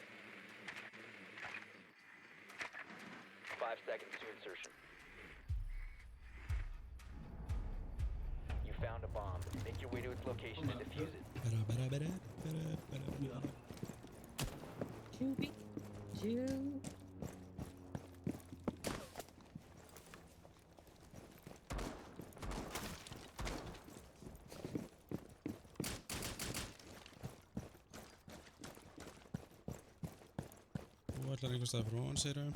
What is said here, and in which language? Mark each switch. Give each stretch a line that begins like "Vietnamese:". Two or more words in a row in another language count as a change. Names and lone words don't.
English: 5 seconds to insertion. You found a bomb. Make your way to its location and defuse it. Juby. Ju.
Icelandic: Þú ætlar einhvers staðar frá hann, segir þau?